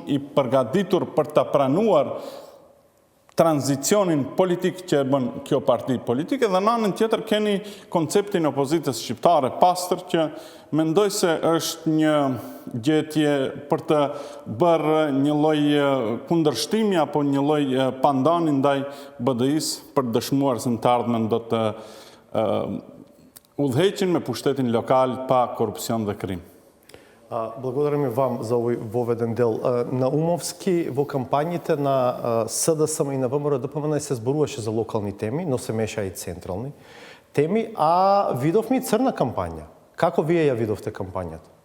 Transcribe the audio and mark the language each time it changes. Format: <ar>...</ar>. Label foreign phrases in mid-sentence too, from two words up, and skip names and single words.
<sq>i përgatitur për të pranuar tranzicionin politik që e bën kjo parti politike, dhe në anën tjetër keni konceptin opozitës shqiptare pastër që mendoj se është një gjetje për të bërë një lloj kundërshtimi apo një lloj pandani ndaj BDI-s për dëshmuar se në të ardhmen do të udhëheqin me pushtetin lokal pa korupcion dhe krim.</sq> <mk>Благодарим и вам за овој воведен дел. Наумовски во кампањите на СДСМ и на ВМРО ДПМН се зборуваше за локални теми, но се меша и централни теми, а видовме и црна кампања. Како вие ја видовте кампањата?</mk>